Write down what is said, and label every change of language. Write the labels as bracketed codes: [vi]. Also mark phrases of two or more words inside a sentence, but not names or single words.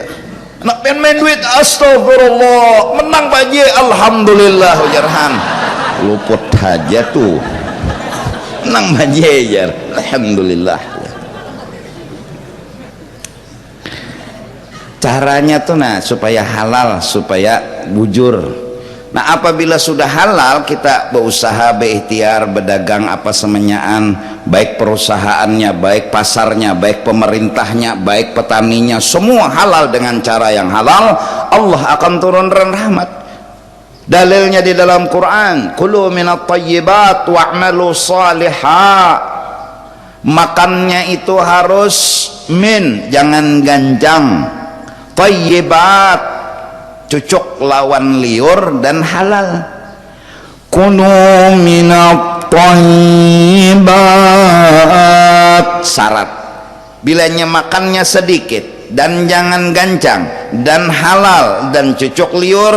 [bjn] Nak pengen main duit, astagfirullah, menang Pak Haji, alhamdulillah ujarhan, luput aja tuh, menang Pak Haji ya, alhamdulillah. Caranya tuh nah supaya halal, supaya bujur. Nah apabila sudah halal, kita berusaha, berikhtiar, berdagang apa semenyaan, baik perusahaannya, baik pasarnya, baik pemerintahnya, baik petaninya, semua halal dengan cara yang halal, Allah akan turunkan rahmat. Dalilnya di dalam Quran, [ar] كلوا من الطيبات واعملوا صالحا. [bjn] Makannya itu harus min, jangan ganjang. Thayyibat, cucuk lawan liur dan halal. [ar] كلوا من الطيبات, [bjn] syarat bilanya makannya sedikit dan jangan gancang dan halal dan cucuk liur.